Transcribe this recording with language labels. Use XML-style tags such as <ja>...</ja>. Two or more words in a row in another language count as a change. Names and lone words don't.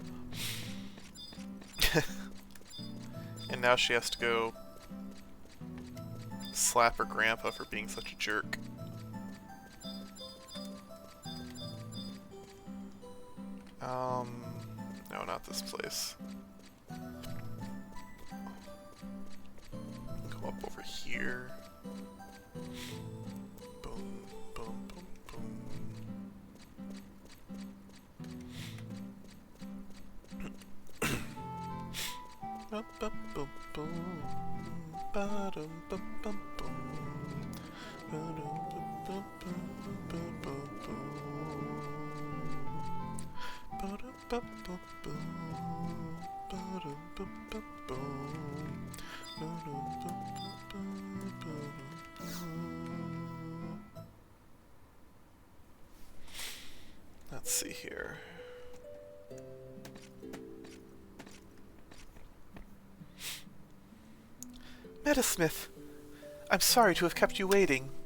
<en>And now she has to go slap her grandpa for being such a jerk. No, not this place. Go up over here. Boom, boom, boom, boom. Ba ba boom boom. Ba dum bum bum boom. Ba dum bum bum bum bum boom. Ba dum bum bum boom. Ba dum bum bum boom. Ba dum bum bum boom. Let's see here. Metasmith, I'm sorry to have kept you waiting.</en>